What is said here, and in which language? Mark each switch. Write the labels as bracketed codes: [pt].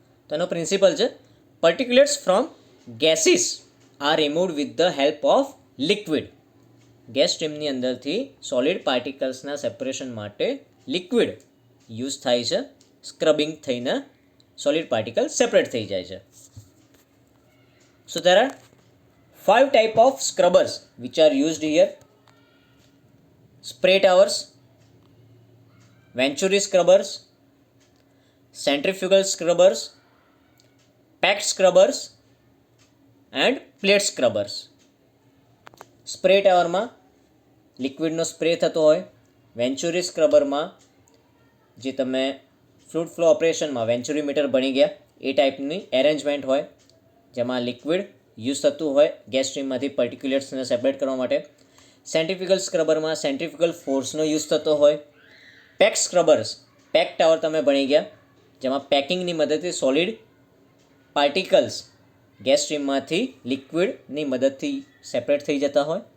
[gu] તો એનો પ્રિન્સિપલ છે [en] Particulates from gases are removed with the help of liquid. [gu] Gas સ્ટ્રીમની અંદરથી સોલિડ પાર્ટિકલ્સના સેપરેશન માટે લિક્વિડ યુઝ થાય છે, સ્ક્રબિંગ થઈને સોલિડ પાર્ટિકલ સેપરેટ થઈ જાય છે. [en] So there are 5 type of scrubbers which are used here: spray towers, Venturi scrubbers, centrifugal scrubbers, packed scrubbers and plate scrubbers. [gu] Spray ટાવરમાં લિક્વિડનો spray થતો હોય. વેન્ચુરી સ્ક્રબરમાં જે તમે ફ્લૂઇડ ફ્લો ઓપરેશનમાં વેન્ચુરી મીટર ભણી ગયા એ ટાઈપની એરેન્જમેન્ટ હોય જેમાં લિક્વિડ યુઝ થતું હોય ગેસ સ્ટ્રીમમાંથી પર્ટિક્યુલેટ્સને સેપરેટ કરવા માટે. સેન્ટ્રીફ્યુગલ સ્ક્રબરમાં સેન્ટ્રીફ્યુગલ ફોર્સનો યુઝ થતો હોય. પેક સ્ક્રબર્સ, પેક ટાવર તમે ભણી ગયા જેમાં પેકિંગની મદદથી સોલિડ પાર્ટિકલ્સ ગેસ સ્ટ્રીમમાંથી લિક્વિડની મદદથી સેપરેટ થઈ જતા હોય.